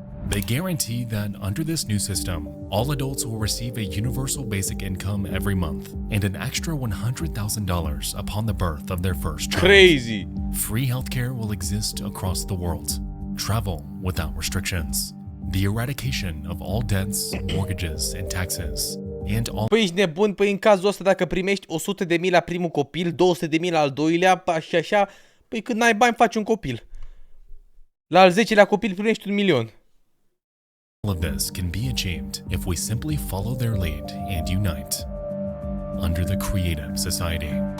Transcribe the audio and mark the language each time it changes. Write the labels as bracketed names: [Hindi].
[English] They guarantee that under this new system, all adults will receive a universal basic income every month and an extra $100,000 upon the birth of their first child. Crazy! Free healthcare will exist across the world. Travel without restrictions. The eradication of all debts, mortgages, and taxes. And all. [Romanian] Păi ești nebun, păi în cazul ăsta dacă primești 100.000 la primul copil, 200.000 la al doilea și așa, păi când n-ai bani faci un copil. La al 10-lea copil primești 1.000.000. [English] All of this can be achieved if we simply follow their lead and unite under the Creative Society.